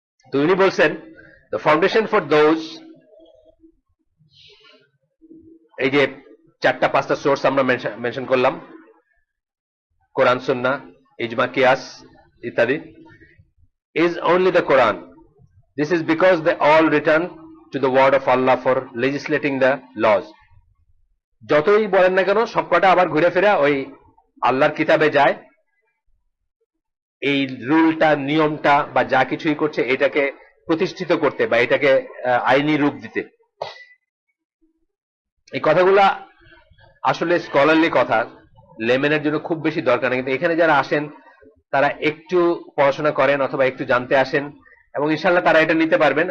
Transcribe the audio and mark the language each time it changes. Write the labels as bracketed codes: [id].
[bn] তো উনি বলছেন দ্য ফাউন্ডেশন ফর দোজ, এই যে চারটা পাঁচটা সোর্স আমরা মেনশন করলাম, কোরআন সুন্নাহ ইজমা কিয়াস ইত্যাদি, [en] is only the Quran. This is because they all return to the word of Allah for legislating the laws. [bn] যতই বলেন না কেন সবকটা আবার ঘুরে ফিরে ওই আল্লাহর কিতাবে যায়, এই রুলটা নিয়মটা বা যা কিছুই করছে এটাকে প্রতিষ্ঠিত করতে বা এটাকে আইনি রূপ দিতে। এই কথাগুলা আসলে স্কলারলি কথা, লেমেনের জন্য খুব বেশি দরকার নেই, কিন্তু এখানে যারা আসেন তারা একটু পড়াশোনা করেন অথবা একটু জানতে আসেন এবং ইনশাল্লাহ তারা এটা নিতে পারবেন।